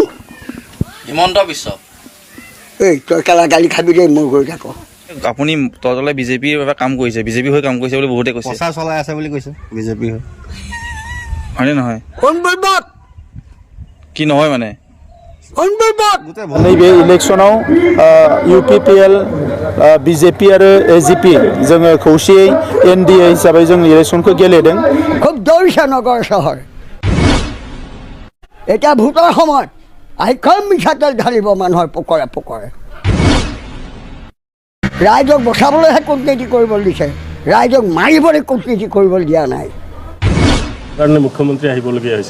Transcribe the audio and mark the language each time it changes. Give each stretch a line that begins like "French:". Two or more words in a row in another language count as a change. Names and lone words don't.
Assamese: হিমন্ত বিশ্ব। এই তই কেলা গালি খাবি দেই মোৰ গৈ থাক। আপুনি তলে বিজেপিৰ বাবে কাম কৰিছে, বিজেপি হৈ কাম কৰিছে বুলি বহুতে কৈছে। প্ৰচাৰ চলাই আছে বুলি কৈছে বিজেপি হৈ। হয়নে নহয়? কোন বলবত কি নহয় মানে কোন বলবত
Bodo: नैबे इलेक्सनाव UPPL BJP आरो AGP जोङो खौसेयै NDA हिसाबै जों इलेक्सनखौ गेलेदों।
Assamese: খুব দৌৰিছে নগৰ চহৰ। এতিয়া ভোটৰ সময়ত আইখন মিঠাতেল ঢালিব মানুহৰ পোকৰে পোকৰে। ৰাইজক বচাবলৈহে কূটনীতি কৰিবলৈ দিছে, ৰাইজক মাৰিবলৈ কূটনীতি কৰিবলৈ দিয়া নাই। কাৰণে মুখ্যমন্ত্ৰী আহিবলগীয়া হৈছে।